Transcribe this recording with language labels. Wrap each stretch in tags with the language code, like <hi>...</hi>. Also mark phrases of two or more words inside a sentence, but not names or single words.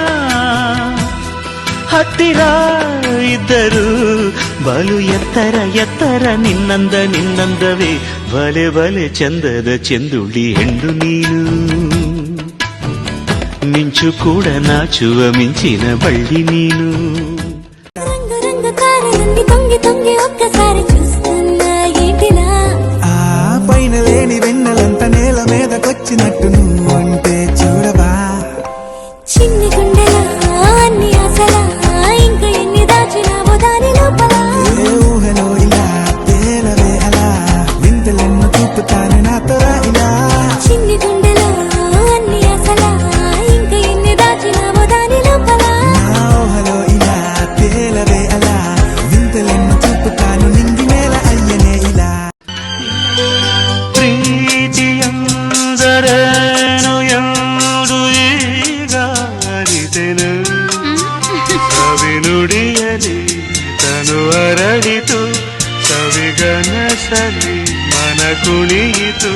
<kn>ಹತ್ತಿರ ಇದ್ದರು ಬಲು ಎತ್ತರ ಎತ್ತರ ನಿನ್ನಂದವೇ. ಬಲೆ ಬಲೆ ಚಂದದ ಚೆಂದುಳ್ಳಿ ಹೆಣ್ಣು ನೀನು, ಮಿಂಚು ಕೂಡ ನಾಚುವ ಮಿಂಚಿನ ಬಳ್ಳಿ ನೀನು.</kn> <te>ఆ పైన లేని వెన్నెలంత నేల మీద కొచ్చినట్టు నువ్వు అంటే చూడవా. చిన్ని గుండెలా అన్ని ఆశలా ఇంకా ఎన్ని దాచినావో దాని లోపల. ఏ ఊహలో ఇలా తేలవే అలా వింతలెన్ను చూపుతాను నాతో రా ఇలా. చిన్ని గుండెలా అన్ని ఆశలా ఇంకా ఎన్ని దాచినావో దాని లోపల. నా ఊహలో ఇలా తేలవే అలా వింతలెన్ను చూపుతాను నింగి నేల అయ్యనే ఇలా.</te> <kn>ಪ್ರೀತಿಯಂದರೇನು ಎಂದು ಈಗ ಅರಿತೆನು. ಸವಿನುಡಿಯಲಿ ತನು ಅರಳಿತು, ಸವಿಗನಸಲಿ ಮನ ಕುಣಿಯಿತು.</kn>